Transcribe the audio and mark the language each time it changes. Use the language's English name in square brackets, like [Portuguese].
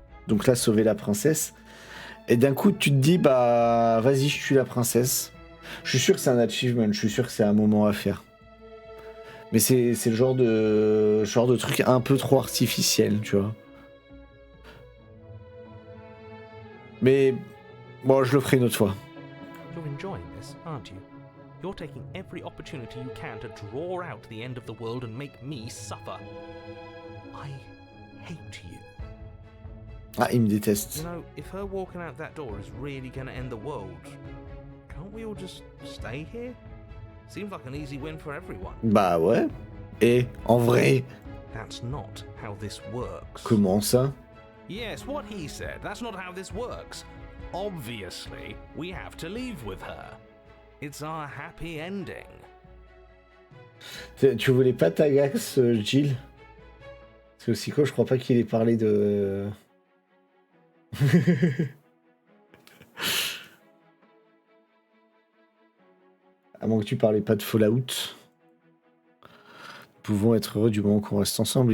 [French] Donc là, sauver la princesse. Et d'un coup, tu te dis, bah, vas-y, je tue la princesse. Je suis sûr que c'est un achievement, je suis sûr que c'est un moment à faire. Mais c'est le genre de truc un peu trop artificiel, tu vois. Mais bon, je le ferai une autre fois. [English] You're enjoying this, aren't you? You're taking every opportunity you can to draw out the end of the world and make me suffer. I hate you. [French] Ah, il me déteste. [English] You know, if her walking out that door is really gonna end the world, can't we all just stay here? Seems like an easy win for everyone. [French] Bah ouais. Et en vrai, [English] That's not how this works. [French] comment ça? [English] Yes, what he said. That's not how this works. Obviously, we have to leave with her. It's our happy ending. [French] Tu voulais pas Tagax, Jill? C'est aussi quoi, je crois pas qu'il ait parlé de... À moins que tu parlais pas de Fallout. Nous pouvons être heureux du moment qu'on reste ensemble.